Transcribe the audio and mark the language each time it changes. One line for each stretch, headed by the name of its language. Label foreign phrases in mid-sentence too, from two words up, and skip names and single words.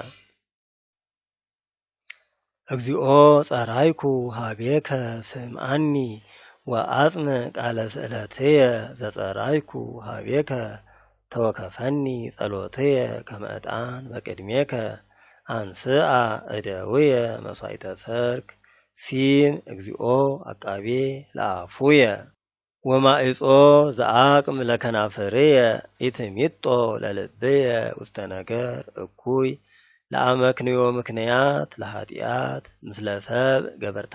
Geez: እግዚኦ ጸራይኩ ሀቤከ ስምዓኒ ወአጽም ቃለ ስእለትየ ዘጸራይኩ ሀቤከ ተወከፈኒ ጸሎትየ ከመ ዕጣን በቅድሜከ አንስአ እደውየ መሥዋዕተ ሰርክ ሲም እግዚኦ አቃቤ ለአፉየ ወማዕጾ ዘአቅም ለከናፍርየ ኢትሚጦ ለልብየ ውስተ ነገር እኩይ ለአመክንዮ ምክንያት ለኃጢአት ምስለ ሰብ ገበርተ